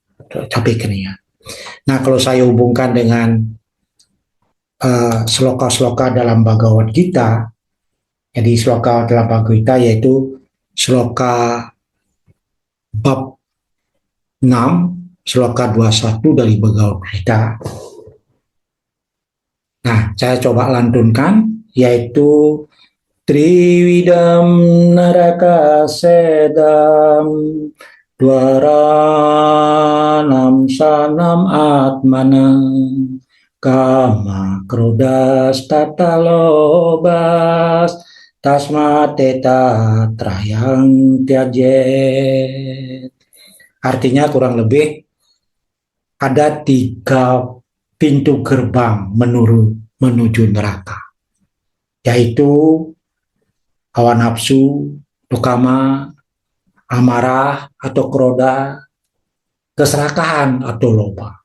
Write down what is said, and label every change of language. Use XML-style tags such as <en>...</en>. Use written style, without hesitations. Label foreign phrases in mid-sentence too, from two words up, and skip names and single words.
<id>Nah, kalau saya hubungkan dengan sloka-sloka dalam Bhagavad Gita, jadi sloka dalam Bhagavad Gita yaitu sloka bab 6, sloka 21 dari Bhagavad Gita. Nah, saya coba lantunkan, yaitu</id> <sa>Trividam naraka sedam dwaranam sanam atmanam kama krodas tata lobas tasmateta trayang tiajet.</sa> <id>Artinya kurang lebih ada 3 pintu gerbang menuju neraka, yaitu hawa nafsu, tukama, amarah atau kroda, keserakahan atau loba.</id>